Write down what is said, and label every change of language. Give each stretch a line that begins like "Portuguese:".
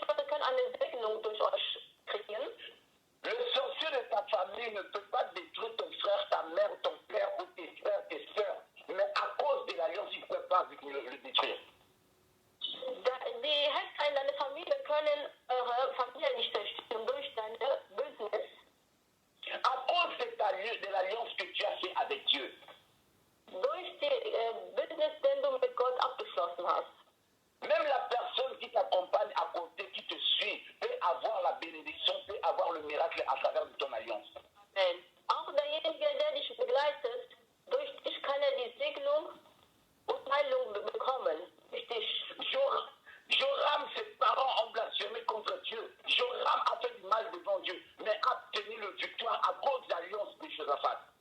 German: können eine Segnung durch euch kriegen.
French: Le sorcier de ta famille ne peut pas détruire ton frère, ta mère, ton père ou tes frères, tes sœurs. Mais à cause de l'alliance, il ne peut pas le détruire.
German: Die Hexer in deiner Familie können eure Familie nicht zerstören durch deine Bündnis.
French: À cause de l'alliance que tu as fait avec Dieu.
German: Durch die Bündnis, den du mit Gott abgeschlossen hast.
French: Même la personne qui t'accompagne à côté, qui te suit, peut avoir la bénédiction, peut avoir le miracle à travers de ton alliance. Amen.
German: Auch derjenige, der dich begleitet, durch dich kann er die Segnung und Heilung bekommen. Durch dich.
French: Joram, ses parents ont blasphémé contre Dieu. Joram a fait du mal devant Dieu, mais a obtenu la victoire à cause de l'alliance de Josaphat.